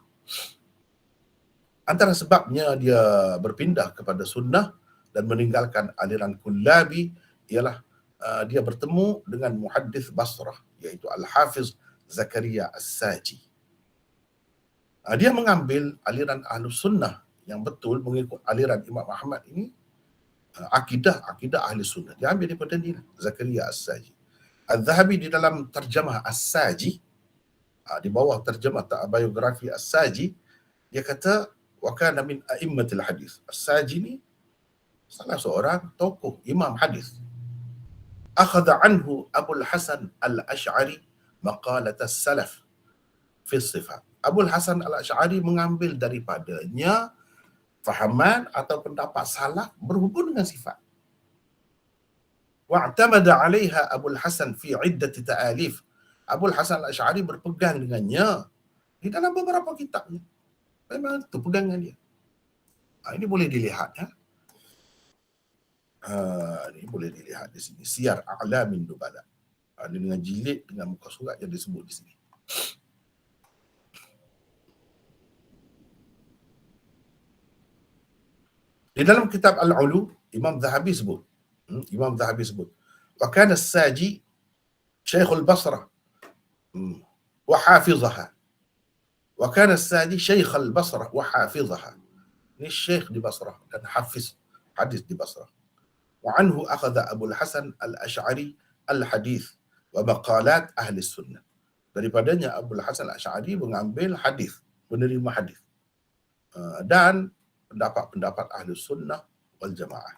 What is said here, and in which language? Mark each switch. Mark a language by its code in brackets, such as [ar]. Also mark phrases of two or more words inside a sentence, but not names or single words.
[ms] Antara sebabnya dia berpindah kepada sunnah dan meninggalkan aliran Kullabi ialah dia bertemu dengan muhaddis Basrah iaitu Al-Hafiz Zakaria As-Saji. Dia mengambil aliran Ahlus Sunnah yang betul mengikut aliran Imam Ahmad ini, akidah Ahli Sunnah. Dia ambil daripada dia, Zakaria As-Saji. Al-Zahabi di dalam terjemah As-Saji, di bawah terjemah biografi As-Saji, dia kata [ar] وكان من أئمة الحديث. [ms] As-Saji ni salah seorang tokoh imam hadis. [ar] أخذ عنه أبو الحسن الأشعري مقالات السلف في الصفات. [ms] Abul Hasan Al-Asy'ari mengambil daripadanya fahaman atau pendapat salaf berhubung dengan sifat. [ar] واعتمد عليها أبو الحسن في عدة تآليف. [ms] Abul Hasan Al-Asy'ari berpegang dengannya di dalam beberapa kitabnya. Memang itu pegangan dia. Ini boleh dilihat ya. Ini boleh dilihat di sini. Siyar A'lamin Nubala. Ini dengan jilid, dengan muka surat yang disebut di sini. Di dalam kitab Al-Ulu, Imam Zahabi sebut. [ar] وكان الساجي شيخ البصرة وحافظها. وكان الساجي شيخ البصرة وحافظها. [ms] Ini syekh di Basrah dan hafiz hadis di Basrah. [ar] وعنه أخذ أبو الحسن الأشعري الحديث ومقالات أهل السنة. [ms] Daripadanya Abul Hasan Al-Asy'ari mengambil hadis, menerima hadis. Dan pendapat-pendapat ahli sunnah wal jamaah.